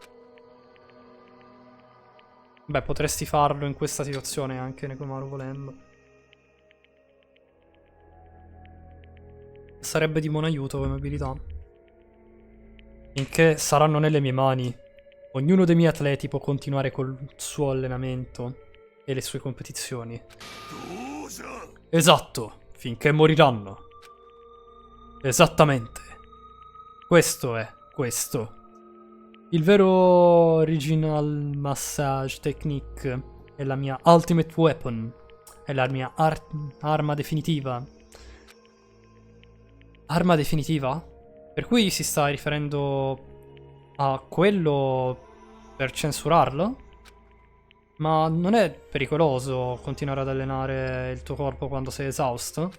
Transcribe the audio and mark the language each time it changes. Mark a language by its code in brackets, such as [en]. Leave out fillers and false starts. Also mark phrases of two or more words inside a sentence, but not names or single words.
[it] Beh, potresti farlo in questa situazione anche, Nekomaru, volendo. Sarebbe di buon aiuto come abilità. Finché saranno nelle mie mani, ognuno dei miei atleti può continuare col suo allenamento e le sue competizioni. [ja] どうじゃ [it] Esatto, finché moriranno. Esattamente. Questo è questo. Il vero [en] original massage technique [it] è la mia [en] ultimate weapon. [it] È la mia arma definitiva. Arma definitiva? Per cui si sta riferendo a quello per censurarlo? Ma non è pericoloso continuare ad allenare il tuo corpo quando sei esausto?